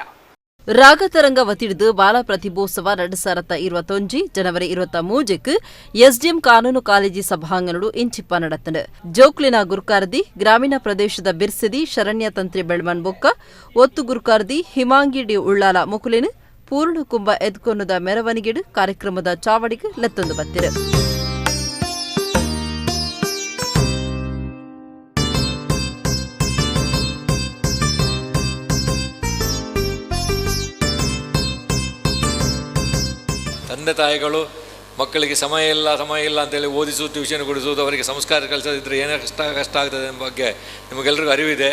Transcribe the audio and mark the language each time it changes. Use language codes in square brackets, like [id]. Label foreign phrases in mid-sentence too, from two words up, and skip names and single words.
[tcy] ರಾಗತರಂಗ ವತಿಡ್ದು ಬಾಲ ಪ್ರತಿಭೋತ್ಸವ 2021 ಜನವರಿ 23க்கு ಎಸ್ಡಿಎಂ ಕಾನೂನು ಕಾಲೇಜಿ ಸಭಾಂಗಣಡು ಇಂಚಿಪ್ಪ ನಡೆತಂಡು. ಜೋಕ್ಲಿನ ಗುರ್ಕಾರ್ದಿ ಗ್ರಾಮೀಣ ಪ್ರದೇಶದ ಬಿರ್ಸಿದಿ ಶರಣ್ಯ ತಂತ್ರಿ ಬೆಳ್ಮಣ್ ಬೊಕ್ಕ ಒತ್ತು ಗುರ್ಕಾರ್ದಿ ಹಿಮಾಂಗಿ ಡಿ ಉಳ್ಳಾಲ ಮುಕುಲಿನ ಪೂರ್ಣ ಕುಂಭ ಎದ್ಕೊನ್ನದ ಮೆರವಣಿಗೆಡು ಕಾರ್ಯಕ್ರಮದ ಚಾವಡಿಗೆ ಲೆತ್ತೊಂದು ಬತ್ತಿರು. [kn] ತಂದೆ ತಾಯಿಗಳು ಮಕ್ಕಳಿಗೆ ಸಮಯ ಇಲ್ಲ ಅಂತೇಳಿ ಓದಿಸುವುದು, ಟ್ಯೂಷನ್ ಕೊಡಿಸುವುದು, ಅವರಿಗೆ ಸಂಸ್ಕಾರ ಕಲಿಸೋದಿದ್ದರೆ ಏನೇ ಕಷ್ಟ ಆಗ್ತದೆ ಎಂಬ ಬಗ್ಗೆ ನಿಮಗೆಲ್ಲರಿಗೂ ಅರಿವಿದೆ.